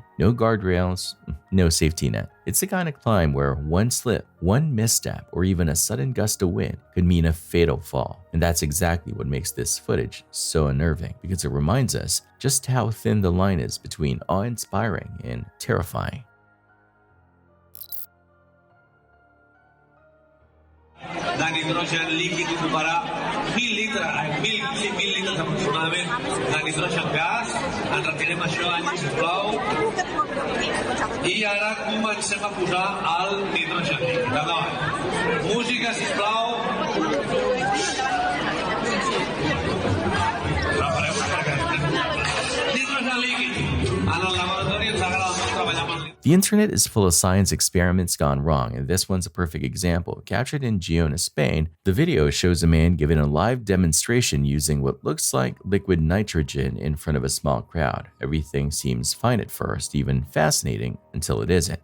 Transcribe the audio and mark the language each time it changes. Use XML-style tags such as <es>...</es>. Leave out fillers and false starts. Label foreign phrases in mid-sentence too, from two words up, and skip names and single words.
<en>No guardrails, no safety net. It's the kind of climb where one slip, one misstep, or even a sudden gust of wind could mean a fatal fall. And that's exactly what makes this footage so unnerving, because it reminds us just how thin the line is between awe-inspiring and terrifying.</en> <ca>Da nitrogen líquido para 1.000 litros aproximadament de nitrogen gas. Ens retirem això, sisplau. I ara comencem a posar el nitrogen líquid. Endavant. Música, sisplau. Nitrogen líquid. En el laboratori ens agrada molt treballar amb el</ca> <en>The internet is full of science experiments gone wrong, and this one's a perfect example. Captured in Girona, Spain, the video shows a man giving a live demonstration using what looks like liquid nitrogen in front of a small crowd. Everything seems fine at first, even fascinating, until it isn't.</en>